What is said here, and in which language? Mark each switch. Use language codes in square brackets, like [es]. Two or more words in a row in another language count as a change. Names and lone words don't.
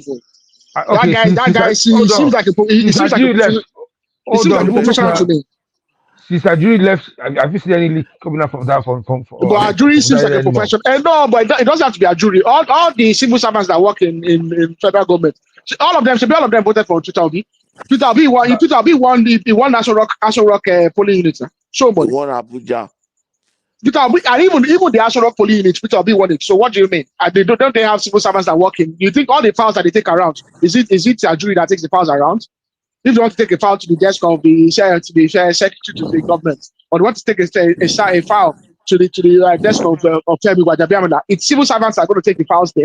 [en] That guy seems like a professional to me. Since a jury left, have you seen any leak coming out from that? But a jury seems like a professional. No, but it doesn't have to be a jury. All the civil servants that work in federal government, all of them voted for Peter Obi. Peter Obi won Aso Rock polling unit. Show money. One Abuja. Peter Obi, and even the Aso Rock polling unit, Peter Obi won it. So what do you mean? Don't they have civil servants that work in? You think all the files that they take around is it a jury that takes the files around? If you want to take a file to the desk of the secretary to the government, or you want to take a file to the desk of Femi Gbajabiamila, it's civil servants that are going to take the files there.